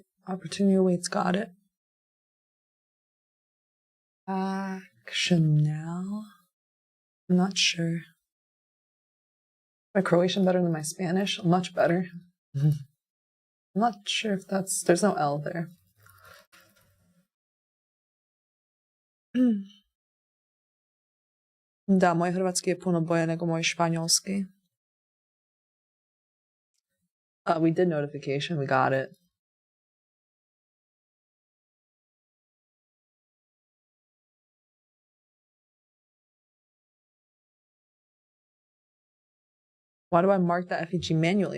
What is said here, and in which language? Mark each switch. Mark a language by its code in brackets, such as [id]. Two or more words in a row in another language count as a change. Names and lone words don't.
[en] Opportunity awaits. Got it. Chanel. I'm not sure. My Croatian better than my Spanish? Much better. I'm not sure if there's no L there. [hr] Da, moj hrvatski je puno bolje nego moj španjolski. [en] We did notification. We got it. Why do I mark the FEG manually?